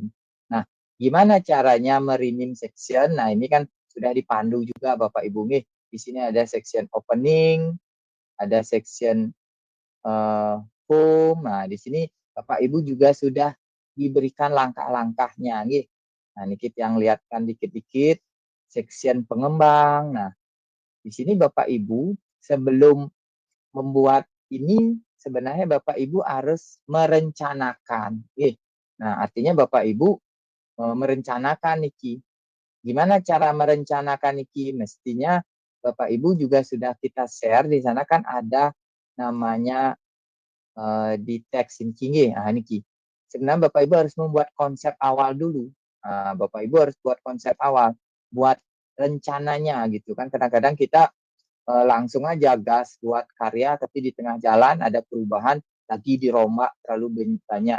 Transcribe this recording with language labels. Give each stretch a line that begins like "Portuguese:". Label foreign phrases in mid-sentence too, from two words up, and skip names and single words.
Indonesian: Nah, gimana caranya merename section? Nah, ini kan sudah dipandu juga Bapak Ibu nih. Di sini ada
English: section opening,
Indonesian: ada section eh, home. Nah, di sini Bapak Ibu juga sudah diberikan langkah-langkahnya nggih. Nah, niki yang lihat kan dikit-dikit section pengembang. Nah, di sini Bapak Ibu sebelum membuat ini sebenarnya Bapak Ibu harus merencanakan. Nah, artinya Bapak Ibu merencanakan niki. Gimana cara merencanakan niki? Mestinya Bapak Ibu juga sudah kita share di sana kan ada namanya di teks niki. Nah, niki. Sebenarnya Bapak Ibu harus membuat konsep awal dulu. Nah, Bapak Ibu harus buat konsep awal, buat rencananya gitu kan. Kadang-kadang kita langsung aja gas buat karya tapi di tengah jalan ada perubahan lagi dirombak terlalu banyak.